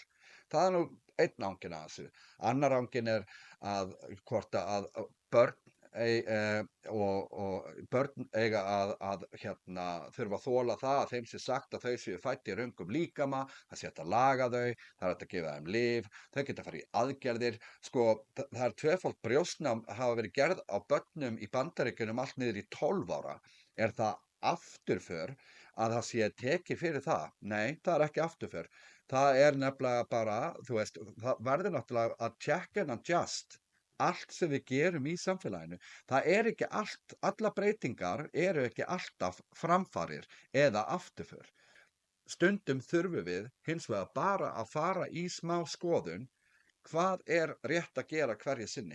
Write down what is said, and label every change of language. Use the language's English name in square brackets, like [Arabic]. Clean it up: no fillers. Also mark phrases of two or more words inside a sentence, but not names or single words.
[Icelandic] Það nú einn ángin að þessu. Annar ángin að hvort að börn og börn eiga að þurfa að þola það að þeim sé sagt að þau séu fædd í röngum líkama, það sé hægt að laga þau, það er hægt að gefa þeim lyf, þau geta að fara í aðgerðir. Sko, það er tvöfalt brjóstnám hafa verið gerð á börnum í Bandaríkjunum allt niður í 12 ára. Er það afturför að það sé tekið fyrir það? Nei, það er ekki afturför. Það er nefnilega bara, þú veist, það verður náttúrulega að [English] check and adjust [Icelandic] allt sem við gerum í samfélaginu. Það er ekki allt, alla breytingar eru ekki alltaf framfarir eða afturför. Stundum þurfum við hins vegar bara að fara í smá skoðun hvað er rétt að gera hverju sinni.